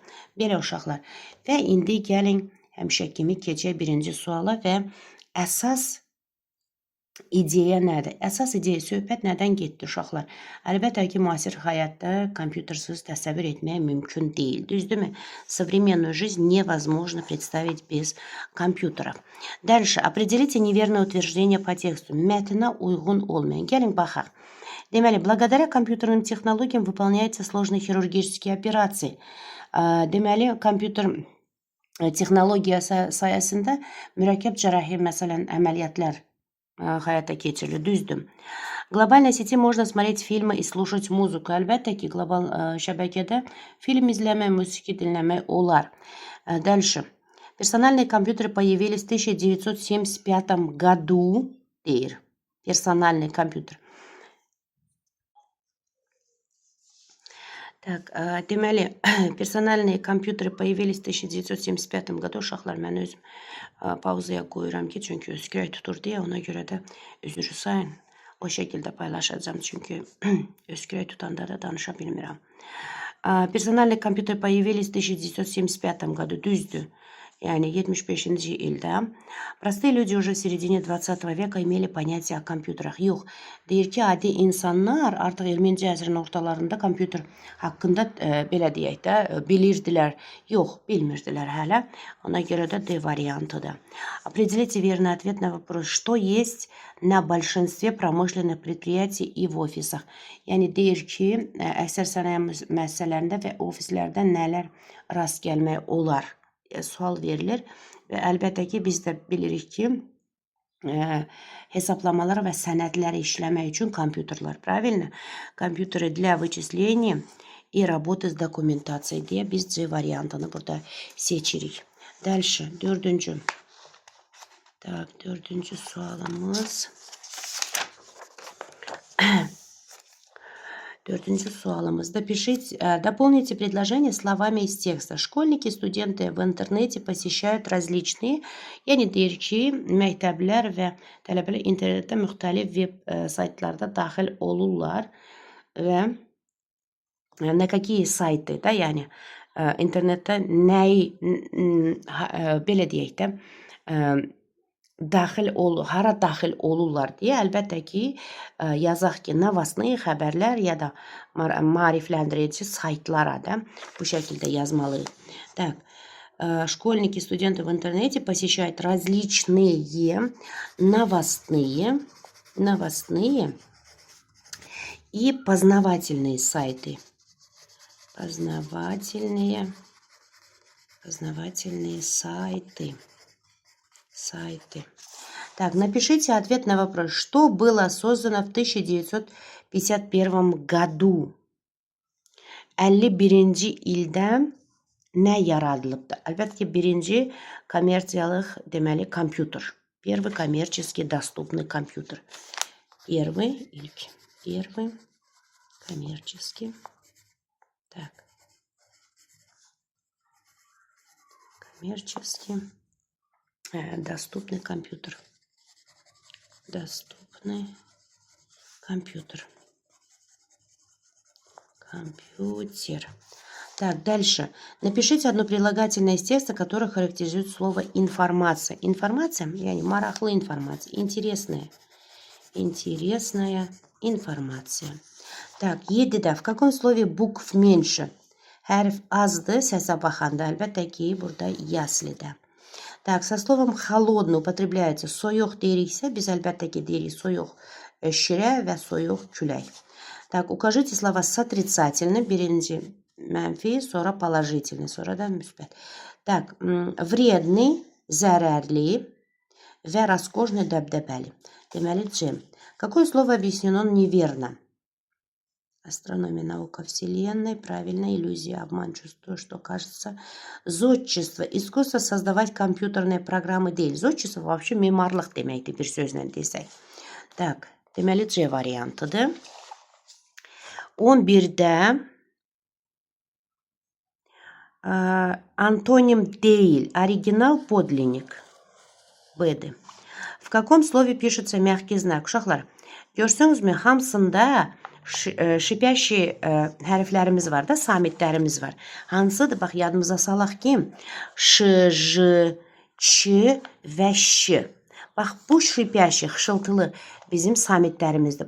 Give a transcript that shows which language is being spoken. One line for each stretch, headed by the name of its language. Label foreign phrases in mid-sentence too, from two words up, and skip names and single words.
Azerbaijani: Belə uşaqlar. Və indi gəlin həmişə kimi keçək birinci suala və əsas ideya nədir? Əsas ideya söhbət nədən getdi uşaqlar? Əlbəttə ki, müasir həyatda kompütersiz təsəvvür etmək mümkün deyil. Düzdürmü?
Russian: Современную жизнь невозможно представить без компьютеров. Дальше. Определите неверное утверждение по тексту.
Azerbaijani: Mətnə uyğun olmayan. Gəlin baxaq. Deməli,
Russian: благодаря компьютерным технологиям выполняются сложные хирургические операции.
Azerbaijani: Deməli, kompüter texnologiyası sayəsində mürəkkəb cərrahi məsələn əməliyyatlar həyata keçirilir, düzdür.
Russian: Глобальной сети можно смотреть фильмы и слушать muzika.
Azerbaijani: Əlbəttə ki, global şəbəkədə film izləmək, musiqi dinləmək olar.
Russian: Дальше. Персональные компьютеры появились в 1975 году.
Azerbaijani: Deyir.
Russian: Персональный компьютер. Так, deməli, персональные компьютеры появились в 1975 году.
Azerbaijani: Uşaqlar, mən özüm pauzaya qoyuram ki, çünki öskürək tutur deyə, ona görə də üzr sayın. O şəkildə paylaşacağım, çünki öskürək tutanda da danışa bilmirəm.
Russian: Персональные компьютеры появились в 1975 году.
Azerbaijani: Düzdür. Yani 75-ci ildə.
Russian: Простые люди уже в середине 20 века имели понятие о компьютерах.
Azerbaijani: Yox, deyir ki, adi insanlar artıq 20-ci əsrin ortalarında kompüter haqqında belə deyək də bilirdilər. Yox, bilmirdilər hələ. Ona görə də D variantıdır.
Russian: Определите верный ответ на вопрос, что есть на большинстве промышленных предприятий и в офисах.
Azerbaijani: Yəni deyir ki, əksər sənaye müəssisələrində və ofislərdə nələr rast gəlmək olar? Sual verilir və əlbəttə ki, biz də bilirik ki, hesablamalar və sənədləri işləmək üçün kompüterlər, правильно? Kompüteri
Russian: для вычисления и работы с документацией
Azerbaijani: deyə biz C variantını burada seçirik. Dəlşə, dördüncü. Так, dördüncü sualımız. Dördüncü sualımızda
Russian: дополните предложение словами из текста. Школьники, студенты в интернете посещают различные,
Azerbaijani: yəni deyir ki, məktəblər və tələbələr internetdə müxtəlif web saytlarda daxil olurlar və
Russian: на какие сайты,
Azerbaijani: da, yəni internetdə nəyi, belə deyək də, hara daxil olurlar deyə əlbəttə ki, yazaq ki, новостные xəbərlər ya da maarifləndirici saytlara da bu şəkildə yazmalıyıq.
Russian: Так, школьники, студенты в интернете посещают различные новостные и познавательные сайты. Познавательные сайты. Так, напишите ответ на вопрос, что было создано в 1951 году.
Azerbaijani: 51-ci ildə nə yaradılıbdır? Əlbəttə ki, birinci kommersiялıq, deməli, kompüter.
Russian: Первый коммерчески доступный компьютер. Первый коммерчески. Так. Коммерчески доступный компьютер. Доступный компьютер. Так, дальше. Напишите одно прилагательное из текста, которое характеризует слово информация. Информация,
Azerbaijani: yani maraqlı
Russian: информация, интересная информация. Так, 7-də в каком слове букв меньше?
Azerbaijani: Hərf azdır, səsə baxanda, əlbəttə ki, burada яслиdə.
Russian: Так, со словом холодный употребляется
Azerbaijani: soyuq deyiriksə, biz əlbəttə ki, deyirik soyuq şirə və soyuq külək.
Russian: Так, укажите слова с отрицательным,
Azerbaijani: birinci mənfi, sonra положительный, sonra da müsbət.
Russian: Так, вредный,
Azerbaijani: zərərli və роскошный, dəbdəbəli. Deməli, C.
Russian: Какое слово объяснено неверно? Астрономия, наука Вселенной, правильная иллюзия, обман, чувство, что кажется. Зодчество, искусство создавать компьютерные программы değil. Zodчество вообще
Azerbaijani: mimarlıq deməkdir, bir sözlə desək. Так, deməli C variantıdır.
Russian: 11-də антоним değil, оригинал, подлинник.
Azerbaijani: B'dir.
Russian: В каком слове пишется мягкий знак?
Azerbaijani: Uşaqlar, görsünüzmü, hamısında şipiyaşi hərflərimiz var da, samitlərimiz var. Hansıdır? Bax, yadımıza salaq ki, ş, j, ç və ş. Bax, bu şipiyaşi, xışıltılı bizim samitlərimizdir.